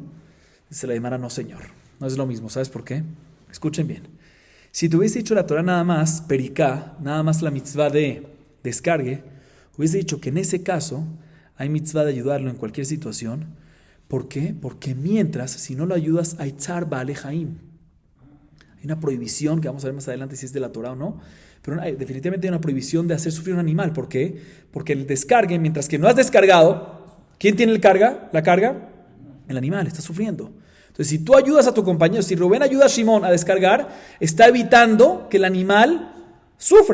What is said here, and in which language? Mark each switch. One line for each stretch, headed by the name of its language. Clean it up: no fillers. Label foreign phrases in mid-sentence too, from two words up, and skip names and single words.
Spanish: Dice la Gemara, no señor, no es lo mismo. ¿Sabes por qué? Escuchen bien. Si te hubiese dicho la Torah nada más, periká, nada más la mitzvah de descargue, hubiese dicho que en ese caso hay mitzvah de ayudarlo en cualquier situación. ¿Por qué? Porque mientras, si no lo ayudas, hay
Hebrew: צער בעלי חיים.
Spanish: Hay una prohibición, que vamos a ver más adelante si es de la Torah o no, pero definitivamente hay una prohibición de hacer sufrir un animal. ¿Por qué? Porque el descargue, mientras que no has descargado, ¿quién tiene la carga? El animal, está sufriendo. Entonces, si tú ayudas a tu compañero, si Rubén ayuda a Shimón a descargar, está evitando que el animal sufra.